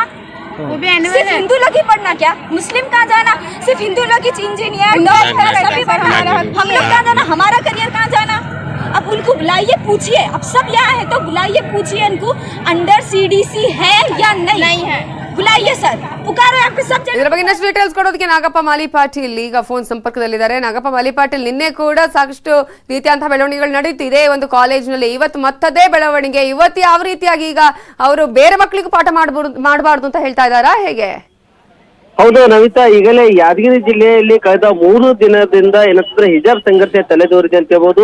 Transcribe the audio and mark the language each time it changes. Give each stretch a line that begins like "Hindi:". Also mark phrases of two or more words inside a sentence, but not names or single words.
Hindi: वो भी सिर्फ हिंदू लोग ही पढ़ना क्या? मुस्लिम कहाँ जाना? सिर्फ हिंदू लोग ही इंजीनियर डॉक्टर सभी पढ़ना। हम लोग कहाँ जाना? हमारा करियर कहाँ जाना? अब उनको बुलाइए, पूछिए, अब सब यहाँ है तो बुलाइए, पूछिए उनको अंडर CDC है या नहीं है, बुलाइए सर, पुकारो यहाँ पे सब।
Kannada: ಇದರ ಬಗ್ಗೆ ಇನ್ನಷ್ಟು ಡೀಟೇಲ್ಸ್ ಕೊಡೋದಕ್ಕೆ ನಾಗಪ್ಪ ಮಾಲಿ ಪಾಟೀಲ್ ಈಗ ಫೋನ್ ಸಂಪರ್ಕದಲ್ಲಿದ್ದಾರೆ. ನಾಗಪ್ಪ ಮಾಲಿ ಪಾಟೀಲ್, ನಿನ್ನೆ ಕೂಡ ಸಾಕಷ್ಟು ರೀತಿಯಂತಹ ಬೆಳವಣಿಗೆಗಳು ನಡೀತಿದೆ ಒಂದು ಕಾಲೇಜಿನಲ್ಲಿ, ಇವತ್ತು ಮತ್ತದೇ ಬೆಳವಣಿಗೆ. ಇವತ್ತು ಯಾವ ರೀತಿಯಾಗಿ ಈಗ ಅವರು ಬೇರೆ ಮಕ್ಕಳಿಗೂ ಪಾಠ ಮಾಡಬಾರ್ದು ಅಂತ ಹೇಳ್ತಾ ಇದ್ದಾರಾ, ಹೇಗೆ? ಹೌದು ನವಿತಾ, ಈಗಲೇ ಯಾದಗಿರಿ ಜಿಲ್ಲೆಯಲ್ಲಿ ಕಳೆದ 3 ದಿನದಿಂದ ಏನಂತಂದ್ರೆ ಹಿಜಾಬ್ ಸಂಘರ್ಷ ತಲೆದೋರಿದೆ ಅಂತ ಹೇಳ್ಬೋದು.